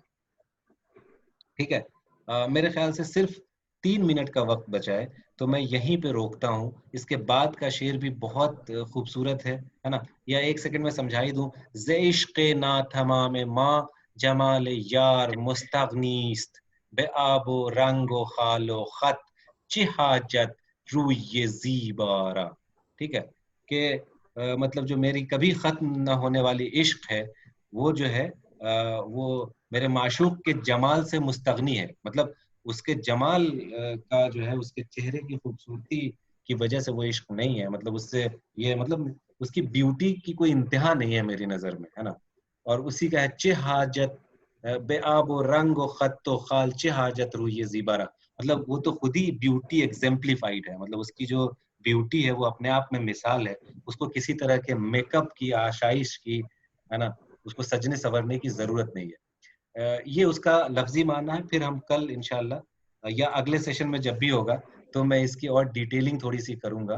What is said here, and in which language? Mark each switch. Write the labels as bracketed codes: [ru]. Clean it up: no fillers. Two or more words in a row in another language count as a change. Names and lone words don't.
[ur] ٹھیک ہے، میرے خیال سے صرف 3 منٹ کا وقت بچا ہے تو میں یہیں پہ روکتا ہوں. اس کے بعد کا شعر بھی بہت خوبصورت ہے نا. یا 1 سیکنڈ میں سمجھا ہی دوں. [fa] ز عشق نا تمام ماں جمال یار مستغنیست بے آب و رنگ و خال و خط چہ حاجت روی زیبارا. [ur] ٹھیک ہے کہ مطلب جو میری کبھی ختم نہ ہونے والی عشق ہے وہ جو ہے وہ میرے معشوق کے جمال سے مستغنی ہے. مطلب اس کے جمال کا جو ہے اس کے چہرے کی خوبصورتی کی وجہ سے وہ عشق نہیں ہے. مطلب اس سے یہ مطلب اس کی بیوٹی کی کوئی انتہا نہیں ہے میری نظر میں ہے نا. اور اسی کا ہے [fa] چہ حاجت بے آب و رنگ و خط و خال چہ حاجت روی زیبارا. [ur] مطلب وہ تو خود ہی [en] beauty exemplified [ur] ہے. مطلب اس کی جو بیوٹی ہے وہ اپنے آپ میں مثال ہے. اس کو کسی طرح کے میک اپ کی آشائش کی ہے نا اس کو سجنے سنورنے کی ضرورت نہیں ہے. یہ اس کا لفظی معنی ہے. پھر ہم کل انشاءاللہ یا اگلے سیشن میں جب بھی ہوگا تو میں اس کی اور ڈیٹیلنگ تھوڑی سی کروں گا.